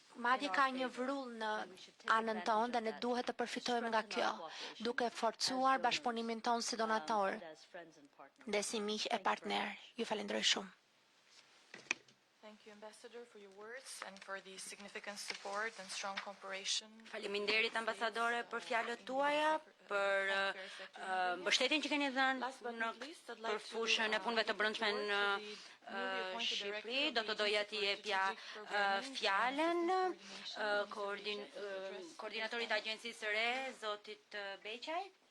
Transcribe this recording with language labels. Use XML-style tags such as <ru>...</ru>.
<sq>Madje ka një vrull në anën tonë dhe ne duhet të përfitojmë nga kjo, duke forcuar bashkëpunimin tonë si donator dhe si miq e partner. Ju falenderoj shumë.</sq> <en>Thank you, Ambassador, for your words and for the significant support and strong cooperation.</en> <sq>Faleminderit ambasadore për fjalët tuaja, për mbështetjen që keni dhënë për fushën e punëve të brendshme në Shqipëri. Do të doja t'i jepja fjalën koordinatorit të agjencisë së re, zotit Beqaj.</sq>